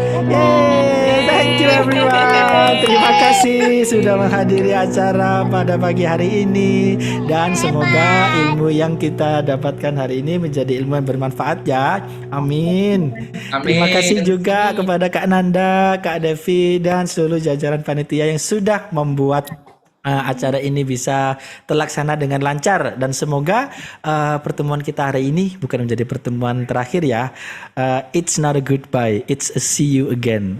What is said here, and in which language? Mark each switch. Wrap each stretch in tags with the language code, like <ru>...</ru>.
<en>Yeay, thank you everyone.</en> <id>Terima kasih sudah menghadiri acara pada pagi hari ini. Dan semoga ilmu yang kita dapatkan hari ini menjadi ilmu yang bermanfaat ya. Amin. Terima kasih juga kepada Kak Nanda, Kak Devi, dan seluruh jajaran panitia yang sudah membuat acara ini bisa terlaksana dengan lancar. Dan semoga pertemuan kita hari ini bukan menjadi pertemuan terakhir ya.</id> <en>It's not a goodbye, it's a see you again.</en>